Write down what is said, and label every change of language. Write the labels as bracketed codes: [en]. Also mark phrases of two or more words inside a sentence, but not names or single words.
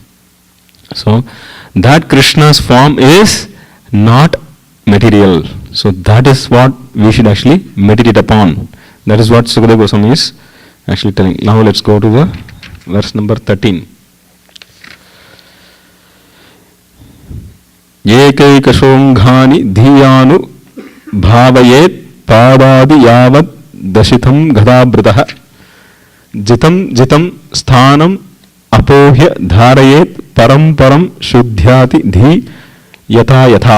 [en] So that Krishna's form is not material. So that is what we should actually meditate upon. That is what Sukadeva Goswami is actually telling. Now let's go to the verse number 13. [sa] ಏಕೈಕಶೋಂಘಾನಿ ಧೀಯಾನು ಭಾವಯೇತ್ ಪಾದಾದಿ ಯಾವದ್ ದಶಿತಂ ಗದಾಭೃತಃ ಜಿತಂ ಜಿತಂ ಸ್ಥಾನಂ ಅಪೋಹ್ಯ ಧಾರಯೇತ್ ಪರಂ ಶುದ್ಧ್ಯಾತಿ ಧೀ ಯಥಾ ಯಥಾ.